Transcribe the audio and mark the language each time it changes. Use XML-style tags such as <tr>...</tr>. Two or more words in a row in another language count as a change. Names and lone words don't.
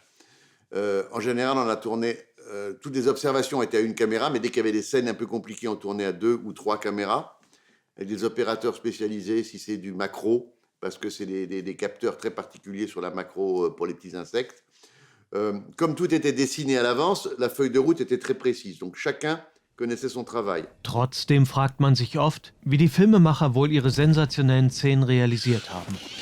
<fr>En général, on a tourné, toutes les observations étaient à une caméra, mais dès qu'il y avait des scènes un peu compliquées, on tournait à 2 ou 3 caméras, avec des opérateurs spécialisés, si c'est du macro, parce que c'est des capteurs très particuliers sur la macro pour les petits insectes. Comme tout était dessiné à l'avance, la feuille de route était très précise. Donc chacun connaissait son travail.</fr> <de>Trotzdem fragt man sich oft, wie die Filmemacher wohl ihre sensationellen Szenen realisiert haben.</de>